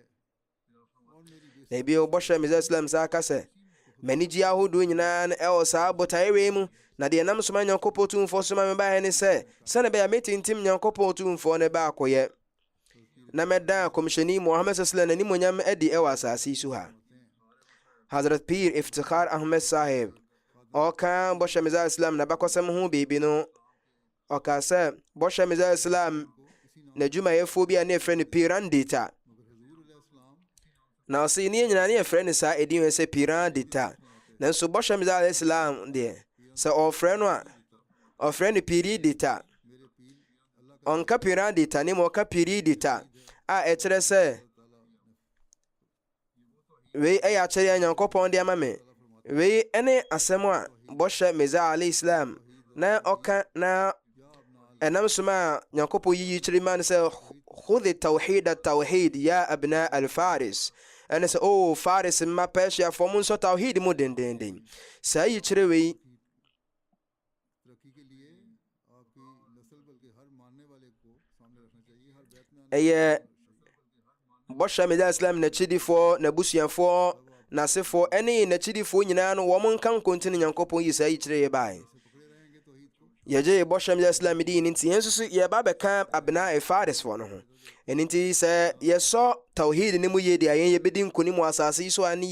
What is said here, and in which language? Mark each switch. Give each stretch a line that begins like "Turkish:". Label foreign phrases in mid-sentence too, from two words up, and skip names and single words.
Akan: na bio bɔhyɛ Mizaa Islam saa ka sɛ m'anigye ahodoɔ nyinaa no ɛwɔ saa botae wei mu na deɛ nam soma nyankopɔn tumfoɔ soma me baeɛ ne sɛ sɛne bɛyɛ metintim nyankopɔn tumfoɔ no baakɔyɛ na mɛda kɔmhyɛni Muhammad
Arabic: صلى الله عليه وسلم
Akan: animonyam adi ɛwɔ asase so ha Hazrat Pir Iftikhar Ahmed Sahib ɔka bɔhyɛ Mizaa Islam na bakɔsɛm ho biribi no ɔka sɛ bɔhyɛ Mizaa Islam na dwumayɛfoɔ bi a ne yɛfrɛ no Piran Dita na ɔsɛ ne nyinaa ne yɛfrɛ no saa ɛdin sɛ Piran Dita nanso bɔhyɛ Mizaa Islam deɛ sɛ ɔfrɛ no a ɔfrɛ no Piri Dita ɔnka Piran Dita ne ma ɔka Piri Dita a ɛkyerɛ sɛ wei ɛyɛ akyerɛ nyankopɔn de ama me wei ɛne asɛm a bɔhyɛ Mizaa
Arabic: عليه السلام
Akan: na ɔka na ɛnam soma a nyankopɔn yiyi kyerɛ ma no sɛ
Arabic: خذوا التوحيد يا أبناء الفارس
Akan: ɛne sɛ faris mma Persiafoɔ mo nsɔ tawhid mu dendenden saa yi kyerɛ wei ɛyɛ bɔhyɛ Mizaa Islam n'akyidifoɔ n'abusuafoɔ n'asefoɔ ɛne n'akyidifoɔ nyinaa no wɔn nka nkontini nyankopɔn yi saa yi kyerɛ yɛ bae yɛgye bɔhyɛ Mizaa Islam di ne nti yɛn nso so yɛba bɛka abena farisfoɔ no ho ɛno nti sɛ yɛsɔ tawhid ne mu yie deɛ yɛn yɛbɛdi nkonim wɔ asase yi so a ne